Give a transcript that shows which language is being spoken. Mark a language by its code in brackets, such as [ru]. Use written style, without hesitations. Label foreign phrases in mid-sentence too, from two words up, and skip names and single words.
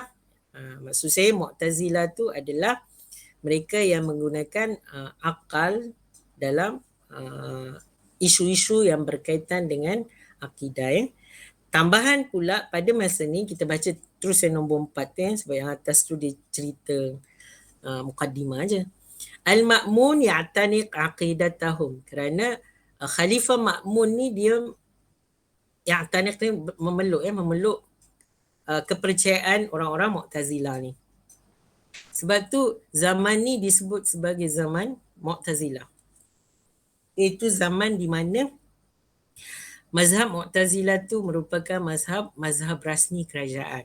[ms] Maksud saya Mu'tazilah tu adalah mereka yang menggunakan akal dalam isu-isu yang berkaitan dengan akidah ya. Tambahan pula pada masa ni kita baca terus yang nombor 4 sebab yang atas tu dia cerita mukaddimah aja. [ar] المأمون يعتنق عقيدتهم, [ms] kerana Khalifah Ma'mun ni dia ya'taniq ni memeluk kepercayaan orang-orang Mu'tazilah ni. Sebab tu zaman ni disebut sebagai zaman Mu'tazilah. Itu zaman di mana mazhab Mu'tazilah tu merupakan mazhab rasmi kerajaan.